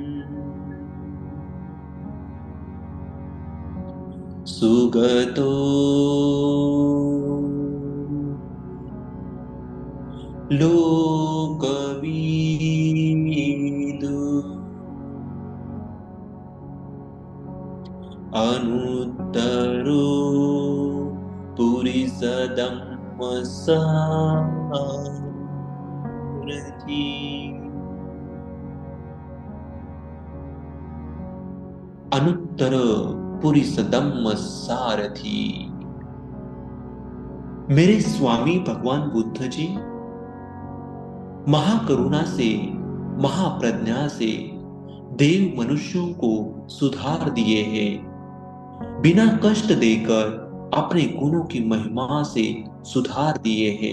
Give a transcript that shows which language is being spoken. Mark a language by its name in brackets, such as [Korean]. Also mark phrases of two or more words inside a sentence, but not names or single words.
[Pali] सुगतो लोकविदु अनुत्तरो पुरिसदम्म सारथि। अनुत्तर पुरिसदम्म सारथि। [Hindi] मेरे स्वामी भगवान बुद्ध जी महाकरुणा से, महाप्रज्ञा से देव मनुष्यों को सुधार दिए हैं। बिना कष्ट देकर अपने गुणों की महिमा से सुधार दिए हैं।